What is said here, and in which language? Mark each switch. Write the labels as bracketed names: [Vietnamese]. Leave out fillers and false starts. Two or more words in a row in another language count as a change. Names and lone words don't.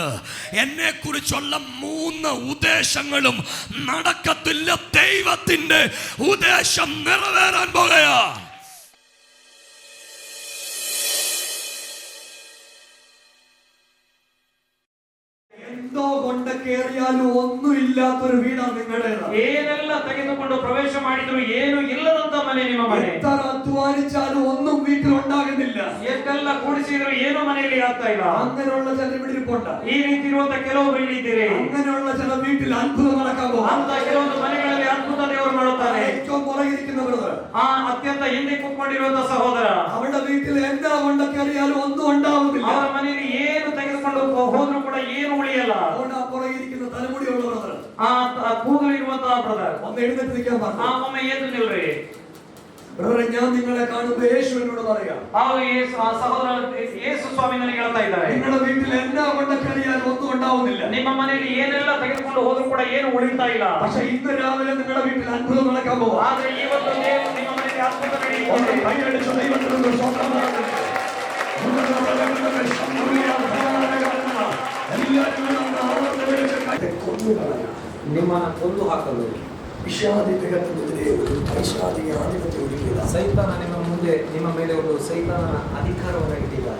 [Malayalam] എന്നെ കുറിച്ചുള്ള 3 ഉദ്ദേശങ്ങളും നടക്കത്തില്ല. ദൈവത്തിന്റെ ഉദ്ദേശം നിറവേറാൻ പോകുകയാ. എന്തോ കൊണ്ട് കേറിയാലും ഒന്നുമില്ലാത്തൊരു വീടാണ് നിങ്ങളുടേത്. [Kannada] ಏನೆಲ್ಲ ತೆಗೆದುಕೊಂಡು ಪ್ರವೇಶ ಮಾಡಿದ್ರು ಏನು ಇಲ್ಲದಂತ ಮನೆ ನಿಮ್ಮ ಮನೆ. [Malayalam] എത്ര അധ്വാനിച്ചാലും ഒന്നും വീട്ടിൽ ഉണ്ടാകുന്നില്ല. [Kannada] ಎಷ್ಟೆಲ್ಲ ಕೂಡಿಸಿದ್ರು ಏನು ಮನೆಯಲ್ಲಿ ಆಗ್ತಾ ಇಲ್ಲ. [Malayalam] അങ്ങനെയുള്ള ചില ഇവിടെ ഇരിപ്പുണ്ട്. [Kannada] ಈ ರೀತಿ ಇರುವಂತ ಕೆಲವರು ಇಲ್ಲಿದ್ದೀರಿ. [Malayalam] അങ്ങനെയുള്ള ചില വീട്ടിൽ അത്ഭുതം നടക്കാൻ പോകും. [Kannada] ಅಂತ ಕೆಲವೊಂದು ಮನೆಗಳಲ್ಲಿ ಅದ್ಭುತ ದೇವರು ಮಾಡುತ್ತಾರೆ. [Malayalam] ഏറ്റവും പുറകിരിക്കുന്ന ബ്രദർ, [Kannada] ಆ ಅತ್ಯಂತ ಹಿಂದೆ ಕೂತ್ಕೊಂಡಿರುವಂತ ಸಹೋದರ, [Malayalam] അവരുടെ വീട്ടിൽ എന്താ കൊണ്ട് കയറിയാലും ഒന്നും ഉണ്ടാവുന്നില്ല. [Kannada] ಅವರ ಮನೆಯಲ್ಲಿ ಏನು ತೆಗೆದುಕೊಂಡು ಹೋದ್ರು ಕೂಡ ಏನು ಉಳಿಯಲ್ಲ. [Malayalam] അതുകൊണ്ട് ആ പുറകിരിക്കുന്ന തലമുടിയുള്ള ബ്രദർ, [Kannada] ಆ ಕೂದಲು ಇರುವಂತಹ ಬ್ರದರ್, [Malayalam] ഒന്ന് എഴുന്നേറ്റ് നിൽക്കാൻ പറഞ്ഞു. [Kannada] ಒಮ್ಮೆ ಎದ್ದು ನಿಲ್ರಿ. [Malayalam] ബ്രദറെ, ഞാൻ നിങ്ങളെ കാണുമ്പോൾ യേശുവിനോട് പറയാം. [Kannada] ಸಹೋದರ ಯೇಸು ಸ್ವಾಮಿ ನನಗೆ ಹೇಳ್ತಾ ಇದ್ದಾರೆ, [Malayalam] നിങ്ങളുടെ വീട്ടിൽ എന്താ കൊണ്ട് കയറിയാലും ഒന്നും ഉണ്ടാവുന്നില്ല. [Kannada] ನಿಮ್ಮ ಮನೆಯಲ್ಲಿ ಏನೆಲ್ಲ ತೆಗೆದುಕೊಂಡು ಹೋದ್ರು ಕೂಡ ಏನು ಉಳಿತಾ ಇಲ್ಲ. [Malayalam] പക്ഷെ ഇന്ന് രാവിലെ നിങ്ങളുടെ വീട്ടിൽ അത്ഭുതം നടക്കാൻ പോകും. [Kannada] ಆದ್ರೆ ಇವತ್ತು ದೇವರು ನಿಮ್ಮ ಮನೆಯಲ್ಲಿ ಅದ್ಭುತ ನಡೆಯುತ್ತೆ. [Malayalam] കൈയടിച്ച ദൈവത്തിനൊരു സ്വന്തം [Kannada] ನಿಮ್ಮನ್ನು ಕೊಂದು ಹಾಕಲು ವಿಷಾದಿ ಜಗತ್ತಿನೆದುರೇ ಒಂದು ಪೈಶಾಚಿಕ ಆಧಿಪತ್ಯ ಒದಗಿದ ಸೈತಾನ ನಿಮ್ಮ ಮುಂದೆ ನಿಮ್ಮ ಮೇಲೆ ಒಂದು ಸೈತಾನನ ಅಧಿಕಾರವನ್ನು ಇಟ್ಟಿದ್ದಾರೆ.